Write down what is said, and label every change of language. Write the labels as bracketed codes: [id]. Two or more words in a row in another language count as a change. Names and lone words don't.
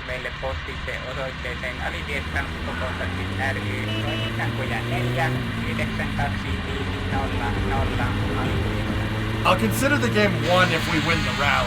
[fi] meille postitse osoitteeseen Alivieskan kontaktit ry Noinninkankuja 4 92550 Alivieskan. [en] I'll consider the game won if we win the rally.